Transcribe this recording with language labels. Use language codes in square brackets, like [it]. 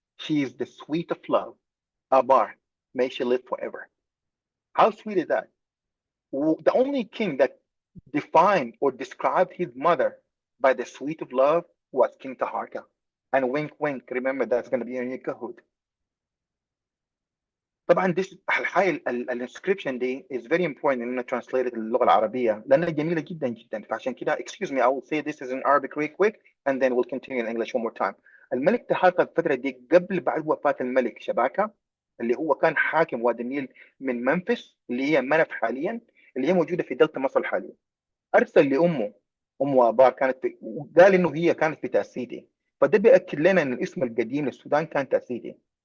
[en] She is the sweet of love. Abar, may she live forever." How sweet is that? The only king that defined or described his mother by the sweet of love was King Taharqa. And wink, wink, remember that's going to be in your Kahoot. [ar] طبعا هاي الانسكريبشن دي [en] is very important [ar] ان [en] translate [ar] للغه العربيه لانها جميله جدا جدا. فعشان كده [en] excuse me, I will say this is in Arabic real quick and then we'll continue in English one more time. [ar] الملك تحالفا الفتره دي بعد وفاه الملك شباكه اللي هو كان حاكم وادي النيل من منفس اللي هي منف حاليا، اللي هي موجوده في دلتا مصر حاليا. ارسل لامه، ابار كانت قال انه هي كانت في تاسيتي، فده بياكد لنا ان الاسم القديم للسودان كان تاسيتي.